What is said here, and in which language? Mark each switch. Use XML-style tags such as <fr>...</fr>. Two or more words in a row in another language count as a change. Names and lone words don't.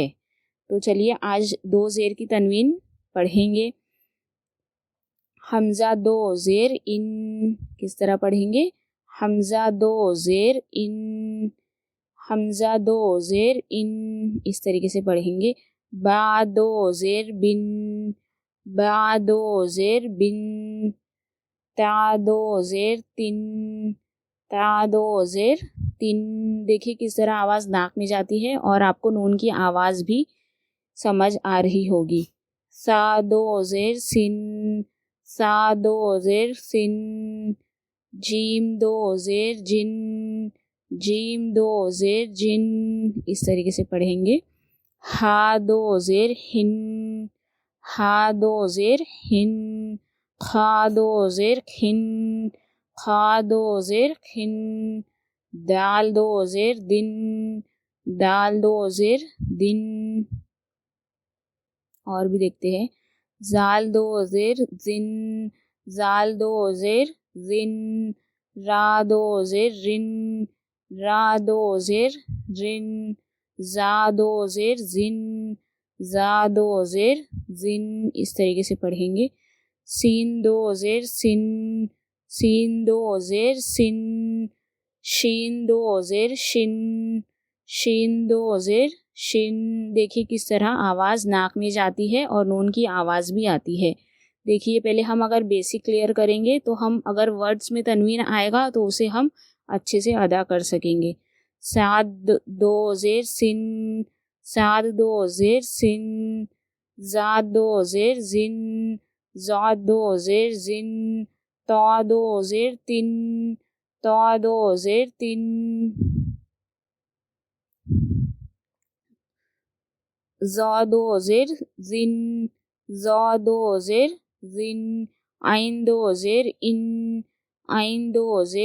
<ur>تو چلیے آج 2 زیر کی تنوین پڑھیں گے۔ حمزہ 2 زیر ان، کس طرح پڑھیں گے؟ حمزہ 2 زیر ان، حمزہ 2 زیر ان، اس طریقے سے پڑھیں گے۔ با 2 زیر بن، با 2 زیر بن، تا 2 زیر تن، تا 2 زیر تن۔ دیکھیے کس طرح آواز ناک میں جاتی ہے، اور آپ کو نون کی آواز بھی سمجھ آ رہی ہوگی۔ سا 2 زیر سن، سا 2 زیر سن، جیم 2 زیر جن، جیم 2 زیر جن، اس طریقے سے پڑھیں گے۔ ہا 2 زیر ہن، ہا 2 زیر ہن، خا 2 زیر کھن، خا 2 زیر کھن، دال 2 زیر دن، دال 2 زیر دن۔ اور بھی دیکھتے ہیں۔ زال 2 زیر زن، زال 2 زیر زن، را 2 زیر رن، را 2 زیر رن، زا 2 زیر زن، زا 2 زیر زن، اس طریقے سے پڑھیں گے۔ سین 2 زیر سن، سین 2 زیر سن، شین 2 زیر شن، شین 2 زیر شن۔ دیکھیے کس طرح آواز ناک میں جاتی ہے اور نون کی آواز بھی آتی ہے۔ دیکھیے پہلے ہم اگر</ur> <en>basic clear</en> <ur>کریں گے تو ہم اگر ورڈز میں تنوین آئے گا تو اسے ہم اچھے سے ادا کر سکیں گے۔ ساد 2 زیر سن، ساد 2 زیر سن، زاد 2 زیر زن، زاد 2 زیر زن، تا 2 زیر تن، تا 2 زیر تن، زا 2 زیر زن، زا 2 زیر زن، عین 2 زیر ان، عین 2 زیر</ur>